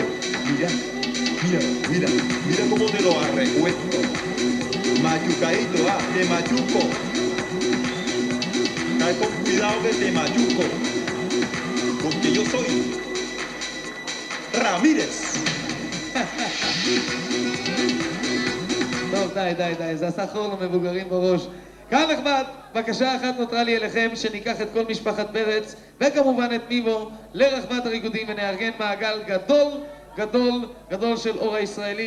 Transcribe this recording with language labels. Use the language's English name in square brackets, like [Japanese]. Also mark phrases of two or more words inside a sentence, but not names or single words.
[Spanish] Mira, mira, mira, mira cómo te lo arrecuesto. Machucadito, te machuco. Cae con cuidado que te machuco, porque yo soy Ramírez. [Hebrew] טוב, די, זה עשה חור למבוגרים בראש. קהל נכבד, בקשה אחת נותרה לי אליכם, שניקח את כל משפחת פרץ, וכמובן את מיבו, לרחבת הריקודים ונארגן מעגל גדול, גדול, גדול של אור הישראלית.